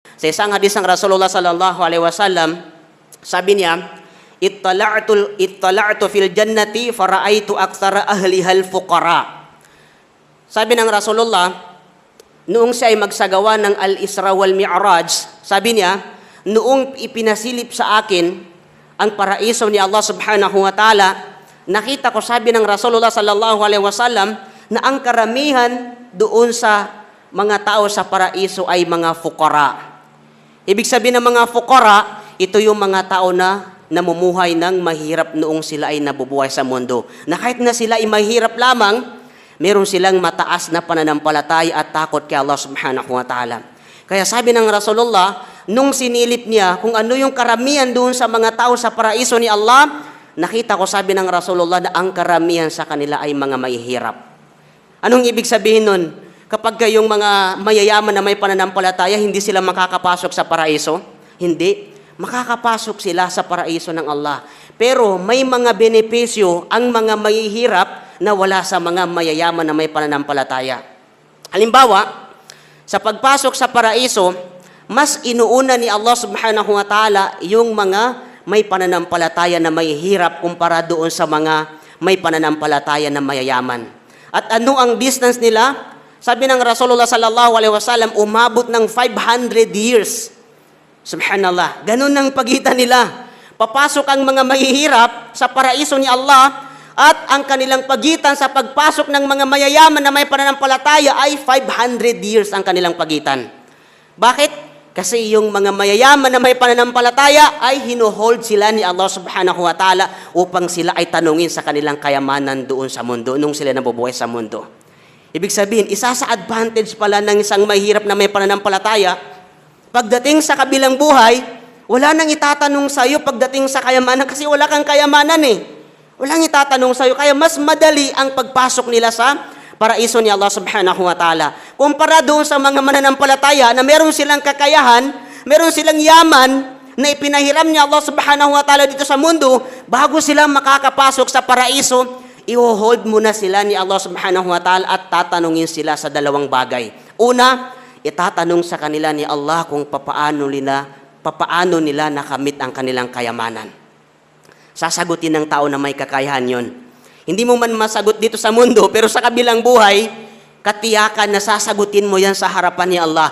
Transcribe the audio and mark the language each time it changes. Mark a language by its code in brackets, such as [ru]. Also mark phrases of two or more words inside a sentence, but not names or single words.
[tl] Sa isang hadis ng Rasulullah [ar] صلى الله عليه وسلم, [tl] sabi niya, [ar] اطلعت في الجنة فرأيت أكثر أهلها الفقراء. [tl] Sabi ng Rasulullah, noong siya ay magsagawa ng Al-Isra wal Mi'raj, sabi niya, noong ipinasilip sa akin ang paraiso ni Allah [ar] سبحانه وتعالى, [tl] nakita ko, sabi ng Rasulullah [ar] صلى الله عليه وسلم, [tl] na ang karamihan doon sa mga tao sa paraiso ay mga fuqara. Ibig sabihin ng mga fuqara, ito yung mga tao na namumuhay ng mahirap noong sila ay nabubuhay sa mundo. Na kahit na sila ay mahirap lamang, meron silang mataas na pananampalataya at takot kay Allah [ar] سبحانه وتعالى. [tl] Kaya sabi ng Rasulullah, nung sinilip niya kung ano yung karamihan doon sa mga tao sa paraiso ni Allah, nakita ko, sabi ng Rasulullah, na ang karamihan sa kanila ay mga mahihirap. Anong ibig sabihin nun? Kapag kayong mga mayayaman na may pananampalataya, hindi sila makakapasok sa paraiso? Hindi. Makakapasok sila sa paraiso ng Allah. Pero may mga benepisyo ang mga mahihirap na wala sa mga mayayaman na may pananampalataya. Halimbawa, sa pagpasok sa paraiso, mas inuuna ni Allah [ar] سبحانه وتعالى [tl] yung mga may pananampalataya na mahihirap kumpara doon sa mga may pananampalataya na mayayaman. At ano ang distance nila? Sabi ng Rasulullah [ar] صلى الله عليه وسلم, [tl] umabot ng 500 years. Subhanallah, ganun ang pagitan nila. Papasok ang mga mahihirap sa paraiso ni Allah at ang kanilang pagitan sa pagpasok ng mga mayayaman na may pananampalataya ay 500 years ang kanilang pagitan. Bakit? Kasi yung mga mayayaman na may pananampalataya ay hinuhold sila ni Allah [ar] سبحانه وتعالى [tl] upang sila ay tanungin sa kanilang kayamanan doon sa mundo, nung sila nabubuhay sa mundo. Ibig sabihin, isa sa advantage pala ng isang mahirap na may pananampalataya, pagdating sa kabilang buhay, wala nang itatanong sa iyo pagdating sa kayamanan kasi wala kang kayamanan eh. Walang itatanong sa iyo, kaya mas madali ang pagpasok nila sa paraiso ni Allah [ar] سبحانه وتعالى. [tl] Kumpara doon sa mga mananampalataya na meron silang kakayahan, meron silang yaman na ipinahiram ni Allah [ar] سبحانه وتعالى [tl] dito sa mundo, bago sila makakapasok sa paraiso, i-hold muna sila ni Allah [ar] سبحانه وتعالى [tl] at tatanungin sila sa dalawang bagay. Una, itatanong sa kanila ni Allah kung papaano nila nakamit ang kanilang kayamanan. Sasagutin ng tao na may kakayahan yon. Hindi mo man masagot dito sa mundo, pero sa kabilang buhay, katiyakan na sasagutin mo yan sa harapan ni Allah.